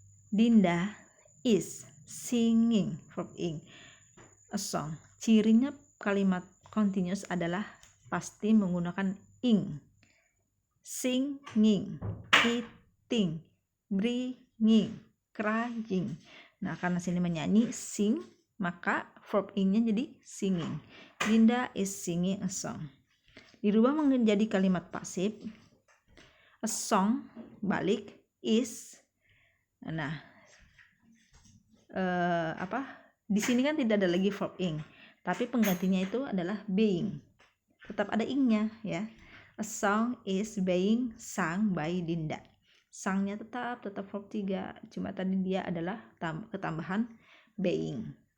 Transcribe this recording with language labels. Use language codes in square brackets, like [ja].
[en] Dinda is singing verb ing a song. [id] Cirinya kalimat continuous adalah pasti menggunakan ing. [en] Singing, eating, bringing, crying. [id] Nah, karena sini menyanyi sing, maka verb ing-nya jadi singing. [en] Dinda is singing a song. [id] Dirubah menjadi kalimat pasif, [en] a song [id] balik [en] is. [id] Nah, di sini kan tidak ada lagi verb ing, tapi penggantinya itu adalah being. Tetap ada ing-nya ya. [en] A song is being sung by Dinda. [id] Sungnya tetap verb 3, cuma tadi dia adalah ketambahan being.